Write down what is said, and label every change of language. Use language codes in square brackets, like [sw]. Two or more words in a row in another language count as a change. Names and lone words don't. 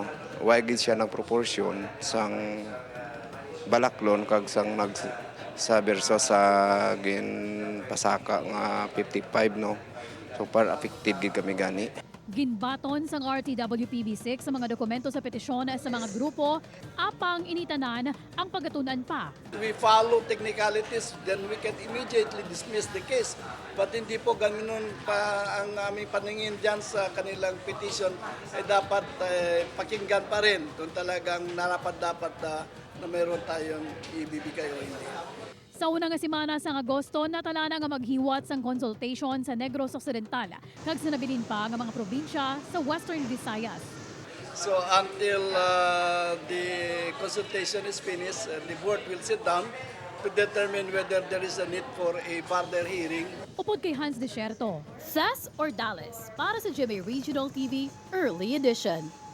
[hil] Way gid siya nagproporsyon sang balaklon kag sang sa versus sa gin pasaka nga 55, no. So par affected gid kami gani. Ginbaton sang RTWPB6 sa mga dokumento sa petisyon sa mga grupo apang initanan ang pagatunan pa. [en] We follow technicalities, then we can immediately dismiss the case. [tl] But hindi po ganoon pa ang aming paningin dyan sa kanilang petition ay dapat pakinggan pa rin kung talagang narapat-dapat na mayroon tayong ibibigay o hindi. [hil] Sa unang nga semana sa Agosto, natala na nga maghiwat sang consultation sa Negros Occidental kag sinabilin pa nga mga probinsya sa Western Visayas. [en] So until the consultation is finished, the board will sit down to determine whether there is a need for a further hearing. [hil] Upod kay Hans Desierto, Tess Ordales para sa GMA Regional TV Early Edition.